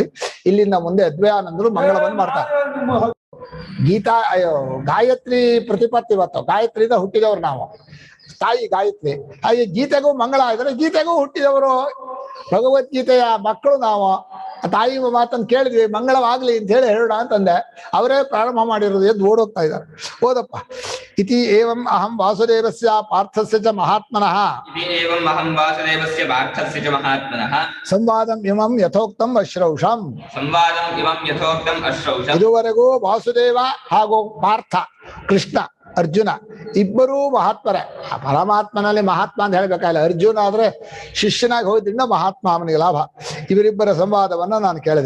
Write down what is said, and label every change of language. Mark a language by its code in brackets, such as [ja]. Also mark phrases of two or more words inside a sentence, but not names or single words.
[kn] ಇಲ್ಲಿಂದ ಮುಂದೆ ಅದ್ವಯಾನಂದರು ಮಂಗಳವನ್ನು ಮಾಡ್ತಾರೆ. ಗಾಯತ್ರಿ ಪ್ರತಿಪತ್ತಿ ಇವತ್ತು ಗಾಯತ್ರಿಯಿಂದ ಹುಟ್ಟಿದವರು ನಾವು, ತಾಯಿ ಗಾಯತ್ರಿ. ಹಾಗೆ ಗೀತೆಗೂ ಮಂಗಳ ಇದ್ರೆ ಗೀತೆಗೂ ಹುಟ್ಟಿದವರು, ಭಗವದ್ಗೀತೆಯ ಮಕ್ಕಳು ನಾವು. ತಾಯಿ ಮಾತನ್ನು ಕೇಳಿದ್ವಿ, ಮಂಗಳವಾಗ್ಲಿ ಅಂತ ಹೇಳಿ ಹೇಳೋಣ ಅಂತಂದೆ. ಅವರೇ ಪ್ರಾರಂಭ ಮಾಡಿರೋದು, ಎದ್ದು ಓಡೋಗ್ತಾ ಇದ್ದಾರೆ. ಓದಪ್ಪ. [sa] ಇತಿ ಏವಂ ಅಹಂ ವಾಸುದೇವಸ್ಯ ಪಾರ್ಥಸ್ಯ ಚ ಮಹಾತ್ಮನಃ ಸಂವಾದಂ ಇಮಂ ಯಥೋಕ್ತಂ ಅಶ್ರೌಷಂ. [kn] ಇದುವರೆಗೂ ವಾಸುದೇವ ಹಾಗೂ ಪಾರ್ಥ ಕೃಷ್ಣ ಅರ್ಜುನ ಇಬ್ಬರೂ ಮಹಾತ್ಮರೇ. ಪರಮಾತ್ಮನಲ್ಲಿ ಮಹಾತ್ಮ ಅಂತ ಹೇಳ್ಬೇಕಾಗಿಲ್ಲ, ಅರ್ಜುನ ಆದ್ರೆ ಶಿಷ್ಯನಾಗಿ ಹೋದ್ರಿಂದ ಮಹಾತ್ಮ, ಅವನಿಗೆ ಲಾಭ. ಇವರಿಬ್ಬರ ಸಂವಾದವನ್ನ ನಾನು ಕೇಳಿದೆ.